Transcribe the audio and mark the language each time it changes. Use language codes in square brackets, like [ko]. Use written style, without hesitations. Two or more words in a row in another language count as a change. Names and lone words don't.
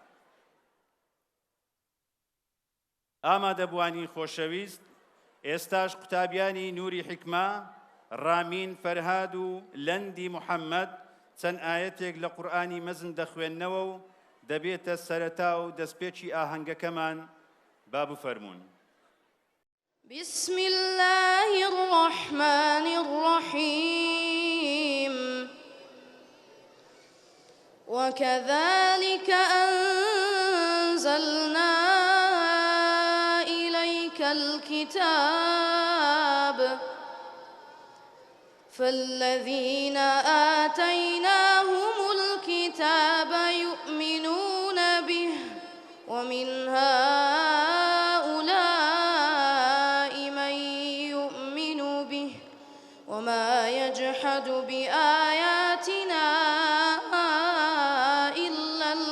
[ckb] ئامادەبوانی خۆشەویست ئێستاش قوتابیانی نووری حیکمە ڕامین فەرهاد و لەندی محەممەد چەند ئایەتێک لە قورئانی مەزن دەخوێننەوە و دەبێتە سەرەتا و دەستپێکی ئاهەنگەکەمان با بفەرموون [ar] بسم الله الرحمن الرحيم وكذلك أنزلنا إليك الكتاب فالذين آتيناهم الكتاب يؤمنون به ومن هؤلاء من يؤمن به وما يجحد بآياتنا إلا